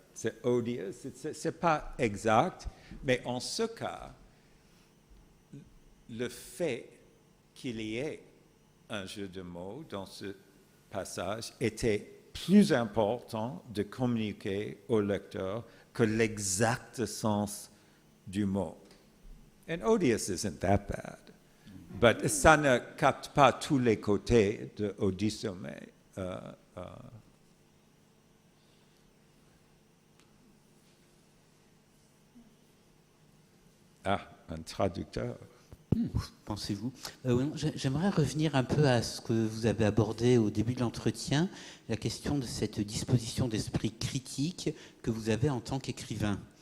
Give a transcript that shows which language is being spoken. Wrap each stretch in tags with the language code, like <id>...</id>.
<fr>C'est odious, c'est pas exact, mais en ce cas, le fait qu'il y ait un jeu de mots dans ce passage était plus important de communiquer au lecteur que l'exact sens du mot.</fr> <en>And odious isn't that bad. But</en> <fr>ça ne capte pas tous les côtés de Odyssomé. Un traducteur. Pensez-vous J'aimerais revenir un peu à ce que vous avez abordé au début de l'entretien, la question de cette disposition d'esprit critique que vous avez en tant qu'écrivain.</fr>